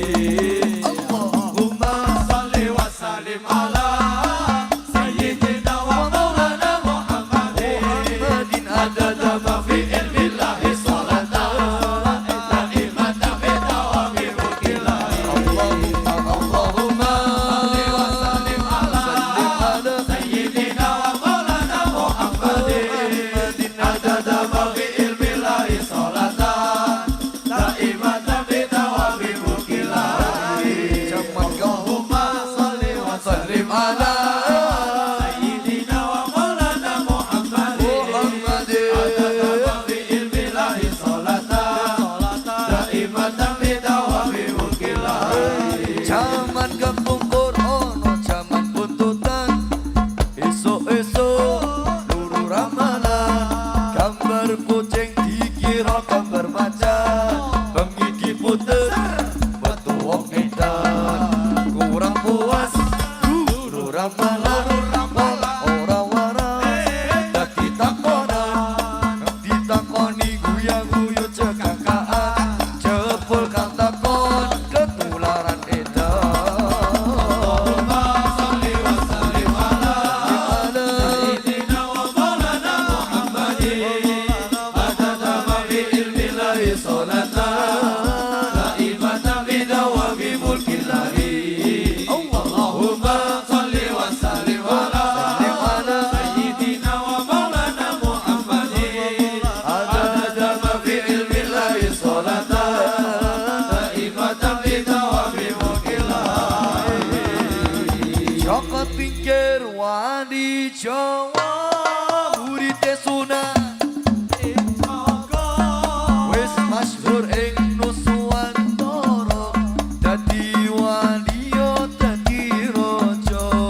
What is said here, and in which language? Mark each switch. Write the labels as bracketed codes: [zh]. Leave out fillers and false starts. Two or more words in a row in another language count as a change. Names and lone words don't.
[ar] اللهم صل وسلم على سيدنا ومولانا محمد عدد ما في علم الله صلاة دائمة بدوام ملك الله. اللهم صل وسلم على سيدنا ومولانا محمد عدد ما في علم الله صلاة دائمة بدوام ملك الله. اللهم صل وسلم على سيدنا ومولانا محمد عدد ما في علم الله صلاة دائمة بدوام ملك الله. [jv] Zaman kepungkur ono zaman buntutan esok-esok luru ramalan gambar kucing dikira gambar macan bengi diputer metu wong edan kurang puas luru ramalan ora waras dadi takonan ditakoni guya-guyu cekakaan jebul kang takon ketularan edan. [ar] اللهم صل وسلم على سيدنا ومولانا محمد عدد ما في علم الله صلاة دائمة بدوام ملك الله. اللهم صل وسلم على سيدنا ومولانا محمد عدد ما في علم الله صلاة دائمة بدوام ملك الله. [jv] Joko Tingkir wali Jawa muridé Sunan wis masyhur ing Nuswantara dadi wali yo dadi raja